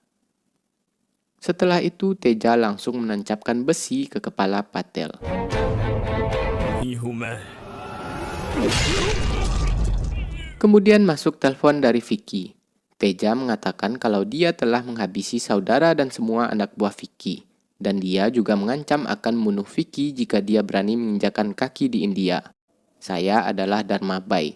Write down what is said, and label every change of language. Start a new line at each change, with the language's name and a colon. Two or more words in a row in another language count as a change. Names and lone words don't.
Indonesian: Setelah itu, Teja langsung menancapkan besi ke kepala Patel.
Hindi: नहीं हूं मैं।
Indonesian: Kemudian masuk telepon dari Vicky. Teja mengatakan kalau dia telah menghabisi saudara dan semua anak buah Vicky, dan dia juga mengancam akan membunuh Vicky jika dia berani menginjakan kaki di India. Saya adalah Dharma Bai.